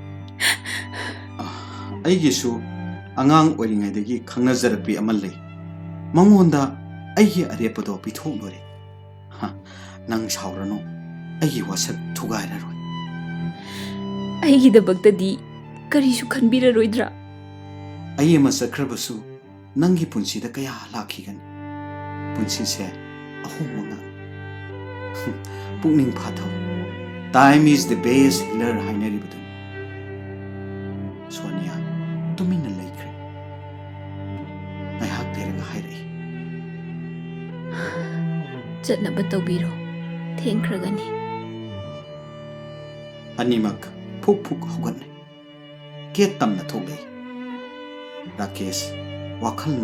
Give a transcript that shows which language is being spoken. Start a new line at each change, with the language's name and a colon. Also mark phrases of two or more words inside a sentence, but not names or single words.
Manipuri: ꯑꯩꯒꯤꯁꯨ ꯑꯉꯥꯡ ꯑꯣꯏꯔꯤꯉꯩꯗꯒꯤ ꯈꯪꯅꯖꯔꯛꯄꯤ ꯑꯃ ꯂꯩ ꯃꯉꯣꯟꯗ ꯑꯩꯒꯤ ꯑꯔꯦꯞꯄꯗꯣ ꯄꯤꯊꯣꯛꯂꯣꯏꯔꯦ ꯅꯪ ꯁꯥꯎꯔꯅꯨ ꯑꯩꯒꯤ ꯋꯥꯁꯛ ꯊꯨꯒꯥꯏꯔꯔꯣꯏ ꯑꯩꯒꯤꯗꯃꯛꯇꯗꯤ ꯀꯔꯤꯁꯨ ꯈꯟꯕꯤꯔꯔꯣꯏꯗ꯭ꯔꯥ? ꯑꯩ ꯑꯃ ꯆꯠꯈ꯭ꯔꯕꯁꯨ ꯅꯪꯒꯤ ꯄꯨꯟꯁꯤꯗ ꯀꯌꯥ ꯂꯥꯛꯈꯤꯒꯅꯤ ꯄꯨꯟꯁꯤꯁꯦ ꯑꯍꯣꯡꯕ ꯉꯥꯛ ꯄꯨꯛꯅꯤꯡ ꯐꯥꯊꯧ
English: Time is the best healer
Manipuri: ꯍꯥꯏꯅꯔꯤꯕꯗꯨꯅꯤ ꯁꯣꯅꯤꯌꯥ ꯇꯨꯃꯤꯟꯅ ꯂꯩꯈ꯭ꯔꯦ ꯉꯥꯏꯍꯥꯛ ꯂꯩꯔꯒ ꯍꯥꯏꯔꯛꯏ ꯆꯠꯅꯕ ꯇꯧꯕꯤꯔꯣ ꯊꯦꯡꯈ꯭ꯔꯒꯅꯤ ꯑꯅꯤꯃꯛ ꯐꯨꯛ ꯐꯨꯛ ꯍꯧꯒꯠꯂꯦ ꯒꯦꯠ ꯇꯝꯅ ꯊꯣꯛꯂꯛꯏ ꯔꯥꯀꯦꯁ ꯋꯥꯈꯜꯅ